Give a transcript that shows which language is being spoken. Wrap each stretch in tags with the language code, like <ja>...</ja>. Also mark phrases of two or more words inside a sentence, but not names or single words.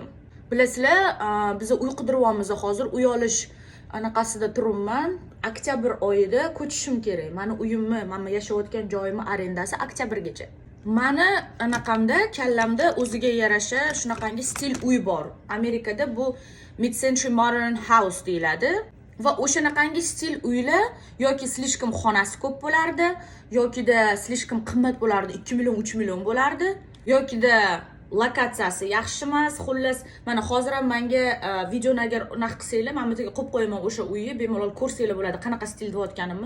<uz>Bilasizlar, biz uy qidiryapmiz hozir, uy olish anaqasida turibman. Oktyabr oyida ko'chishim kerak. Meni uyimni, men yashayotgan joyimni arendasi oktyabrgacha. Meni anaqamda, kallamda o'ziga yarasha shunaqangi stil uy bor. Amerikada bu</uz> <en>mid-century modern house</en> <uz>deyiladi. Va o'shanaqangi stil uylar yoki slishkim xonasi ko'p bo'lardi, yokida slishkim qimmat bo'lardi, 2 million, 3 million bo'lardi, yokida lokatsiyasi yaxshi emas. Xullas, mana hozir ham menga videoni agar unaqa qilsanglar, men bittaga qo'yib qo'yaman o'sha uyni, bemalol ko'rsanglar bo'ladi qanaqa stil deyotganimni.</uz>